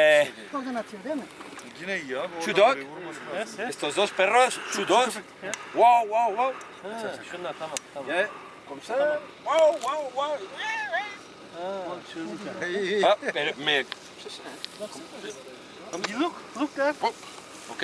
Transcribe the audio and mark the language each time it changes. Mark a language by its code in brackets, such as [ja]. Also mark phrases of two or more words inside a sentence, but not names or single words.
[es] Chudok. Estos dos perros, chudok. Wow, wow, wow. [fr] Comme ça. Wow, wow, wow. Ah, mais... [en] Look there. Ok.